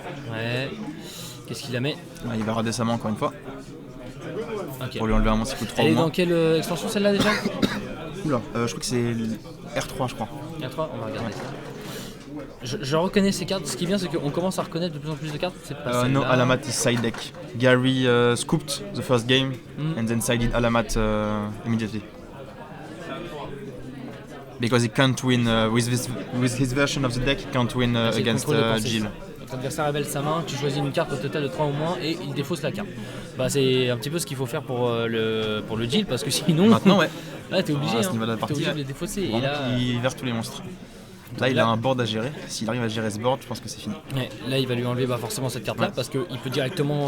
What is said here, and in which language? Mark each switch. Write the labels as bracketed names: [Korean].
[French] Ouais. Qu'est-ce qu'il a mis ? Il va rader sa main encore une fois. [English] Okay. [French] Pour lui enlever un monstre qui coûte 3 Elle ou est moins. dans quelle extension celle-là déjà ? Oula, je crois que c'est R3, je crois. R3, on va regarder ça. Je reconnais ces cartes, ce qui est bien c'est qu'on commence à reconnaître de plus en plus de cartes, c'est pas [English] No, Alamat is side deck. Gary scooped the first game and then sided Alamat immediately. Because he can't win with his version of the deck, he can't win against Jill. [French] Votre adversaire révèle sa main, tu choisis une carte au total de 3 ou moins et il défausse la carte. Bah c'est un petit peu ce qu'il faut faire pour le Jill parce que sinon... Maintenant ouais. Là t'es obligé, à ce niveau de la partie, t'es obligé de les défausser. Et là, il verse tous les monstres. Là il a un board à gérer, s'il arrive à gérer ce board je pense que c'est fini. Ouais, là il va lui enlever forcément cette carte là parce qu'il peut directement